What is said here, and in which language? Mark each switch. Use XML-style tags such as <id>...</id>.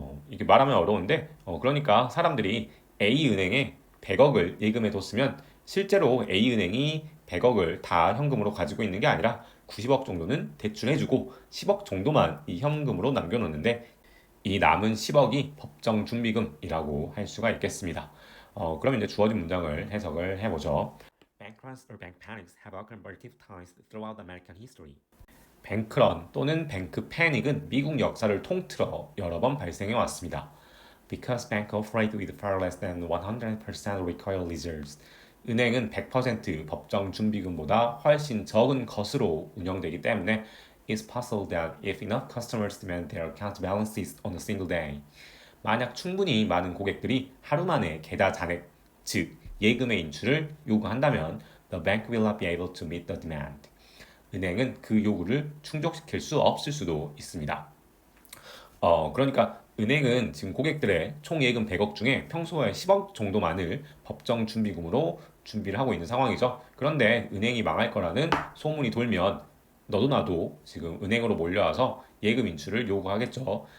<ko>이게 말하면 어려운데, 그러니까 사람들이 A은행에 100억을 예금해 뒀으면 실제로 A은행이 100억을 다 현금으로 가지고 있는 게 아니라 90억 정도는 대출해주고 10억 정도만 이 현금으로 남겨놓는데 이 남은 10억이 법정 준비금이라고 할 수가 있겠습니다. 그럼 이제 주어진 문장을 해석을 해보죠.</ko> <en>Bank runs or bank panics have occurred multiple times throughout American history.</en> <ko>뱅크런 또는 뱅크 패닉은 미국 역사를 통틀어 여러 번 발생해 왔습니다.</ko> <en>Because bank operate with far less than 100% recoil reserves.</en> <ko>은행은 100% 법정 준비금보다 훨씬 적은 것으로 운영되기 때문에</ko> <en>it's possible that if enough customers demand their account balances on a single day,</en> <ko>만약 충분히 많은 고객들이 하루 만에 계좌 잔액, 즉 예금의 인출을 요구한다면</ko> <en>the bank will not be able to meet the demand.</en> <ko>은행은 그 요구를 충족시킬 수 없을 수도 있습니다. 그러니까 은행은 지금 고객들의 총 예금 100억 중에 평소에 10억 정도만을 법정 준비금으로 준비를 하고 있는 상황이죠. 그런데 은행이 망할 거라는 소문이 돌면 너도 나도 지금 은행으로 몰려와서 예금 인출을 요구하겠죠.</ko>